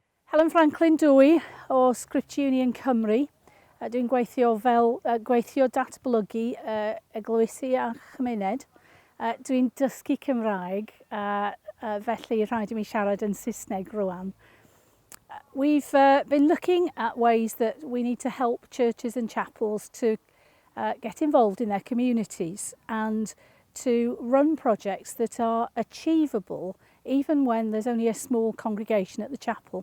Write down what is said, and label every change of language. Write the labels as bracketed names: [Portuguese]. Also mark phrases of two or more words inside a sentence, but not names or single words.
[Welsh] Helen Franklin dwy o Scripture Union Cymru. Dwi'n gweithio fel gweithio datblygu eglwysi a chymuned. Dwi'n dysgu Cymraeg, felly rhaid I mi siarad yn Saesneg rwan. [English] We've been looking at ways that we need to help churches and chapels to get involved in their communities and to run projects that are achievable even when there's only a small congregation at the chapel.